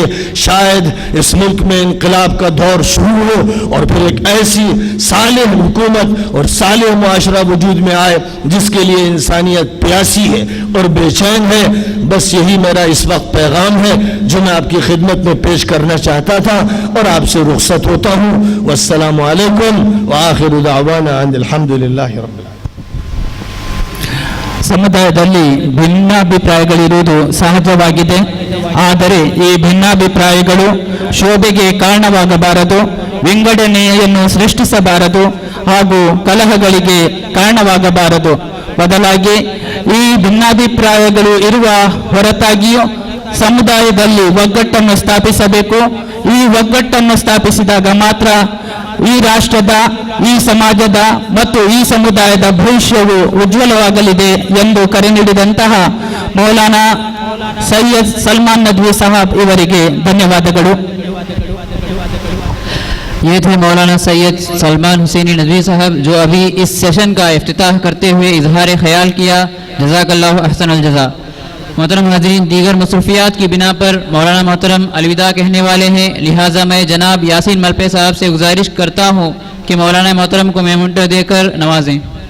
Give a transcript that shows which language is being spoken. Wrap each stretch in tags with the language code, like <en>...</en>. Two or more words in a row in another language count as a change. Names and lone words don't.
<ur>شاید اس ملک میں انقلاب کا دور شروع ہو اور پھر ایک ایسی صالح حکومت اور صالح معاشرہ وجود میں آئے جس کے لیے انسانیت پیاسی ہے اور بے چین ہے. بس یہی میرا اس وقت پیغام ہے جو میں آپ کی خدمت میں پیش کرنا چاہتا تھا اور آپ سے رخصت ہوتا ہوں.</ur> <ar>والسلام علیکم وآخر دعوانا ان الحمدللہ رب العالمین.</ar> <kn>ಸಮುದಾಯದಲ್ಲಿ ಭಿನ್ನಾಭಿಪ್ರಾಯಗಳಿರುವುದು ಸಹಜವಾಗಿದೆ. ಆದರೆ ಈ ಭಿನ್ನಾಭಿಪ್ರಾಯಗಳು ಶೋಭೆಗೆ ಕಾರಣವಾಗಬಾರದು, ವಿಂಗಡಣೆಯನ್ನು ಸೃಷ್ಟಿಸಬಾರದು ಹಾಗೂ ಕಲಹಗಳಿಗೆ ಕಾರಣವಾಗಬಾರದು. ಬದಲಾಗಿ ಈ ಭಿನ್ನಾಭಿಪ್ರಾಯಗಳು ಇರುವ ಹೊರತಾಗಿಯೂ ಸಮುದಾಯದಲ್ಲಿ ಒಗ್ಗಟ್ಟನ್ನು ಸ್ಥಾಪಿಸಬೇಕು. ಈ ಒಗ್ಗಟ್ಟನ್ನು ಸ್ಥಾಪಿಸಿದಾಗ ಮಾತ್ರ ಈ ರಾಷ್ಟ್ರದ, ಈ ಸಮಾಜದ ಮತ್ತು ಈ ಸಮುದಾಯದ ಭವಿಷ್ಯವು ಉಜ್ವಲವಾಗಲಿದೆ ಎಂದು ಕರೆ ನೀಡಿದಂತಹ ಮೌಲಾನಾ ಸೈಯದ್ ಸಲ್ಮಾನ್ ನದ್ವಿ ಸಾಹಬ್ ಇವರಿಗೆ ಧನ್ಯವಾದಗಳು.</kn> <ur>یہ تھے مولانا سید سلمان حسینی ندوی صاحب جو ابھی اس سیشن کا افتتاح کرتے ہوئے اظہار خیال کیا.</ur> <ar>جزاک اللہ احسن الجزا.</ar> <ur>محترم حاضرین، دیگر مصروفیات کی بنا پر مولانا محترم الوداع کہنے والے ہیں، لہٰذا میں جناب یاسین ملپے صاحب سے گزارش کرتا ہوں کہ مولانا محترم کو میمنٹو دے کر نوازیں.</ur>